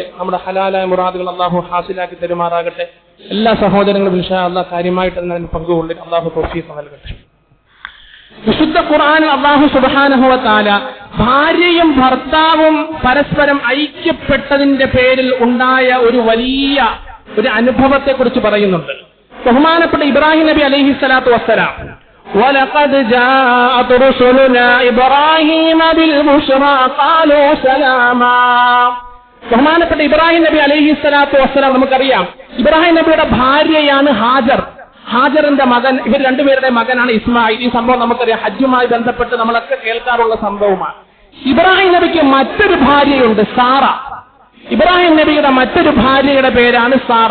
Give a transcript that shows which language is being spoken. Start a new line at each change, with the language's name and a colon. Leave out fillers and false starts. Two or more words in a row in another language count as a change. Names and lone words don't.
Malayalam: നമ്മുടെ ഹലാലായ മുറാദുകൾ അല്ലാഹു ഹാസിലാക്കി തരുമാറാകട്ടെ. എല്ലാ സഹോദരങ്ങളും
Arabic: إن شاء الله
Malayalam: കാര്യമായിട്ട് തന്നെ പങ്കുകൊള്ളിൽ അല്ലാഹു തൗഫീഖ് നൽകട്ടെ. വിശുദ്ധ ഖുർആനിൽ
Arabic: الله سبحانه وتعالى
Malayalam: ഭാര്യയും ഭർത്താവും പരസ്പരം ഐക്യപ്പെട്ടതിന്റെ പേരിൽ ഉണ്ടായ ഒരു വലിയ ഒരു അനുഭവത്തെ കുറിച്ച് പറയുന്നുണ്ട്. ബഹുമാനപ്പെട്ട ഇബ്രാഹിം നബി
Arabic: عليه الصلاة والسلام, وَلَقَدْ جَاءَتْ رُسُلُنَا إِبْرَاهِيمَ بِالْبُشْرَى قَالُوا سَلَامًا.
Malayalam: ബഹുമാനപ്പെട്ട ഇബ്രാഹിം നബി
Arabic: عليه الصلاة والسلام,
Malayalam: നമുക്കറിയാം ഇബ്രാഹിം നബിയുടെ ഭാര്യയാണ് ഹാജർ. ഹാജറിന്റെ മകൻ, ഇവർ രണ്ടുപേരുടെ മകനാണ് ഇസ്മായിൽ. ഈ സംഭവം നമുക്കറിയാം, ഹജ്ജുമായി ബന്ധപ്പെട്ട് നമ്മളൊക്കെ കേൾക്കാറുള്ള സംഭവമാണ്. ഇബ്രാഹിം നബിക്ക് മറ്റൊരു ഭാര്യയുണ്ട്, സാറ. ഇബ്രാഹിം നബിയുടെ മറ്റൊരു ഭാര്യയുടെ പേരാണ് സാറ.